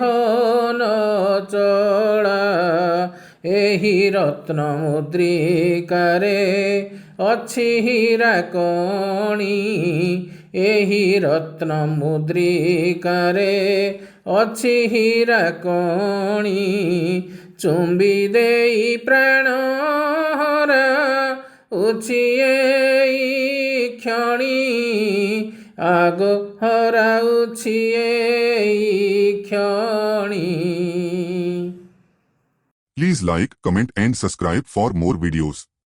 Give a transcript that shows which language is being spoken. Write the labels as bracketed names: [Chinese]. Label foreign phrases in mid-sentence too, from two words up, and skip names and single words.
[Odia] ନ ଚଳା, ଏହି ରତ୍ନ ମୁଦ୍ରିକାରେ ଅଛି ହୀରା କଣି, ଏହି ରତ୍ନ ମୁଦ୍ରିକାରେ ଅଛି ହୀରା କଣି, ଚୁମ୍ବି ଦେଇ ପ୍ରାଣ ହରାଉଛି ଏଇ କ୍ଷଣି, ଆଗ ହରାଉଛି ଏଇ କ୍ଷଣି। [English] Please like, comment and subscribe for more videos.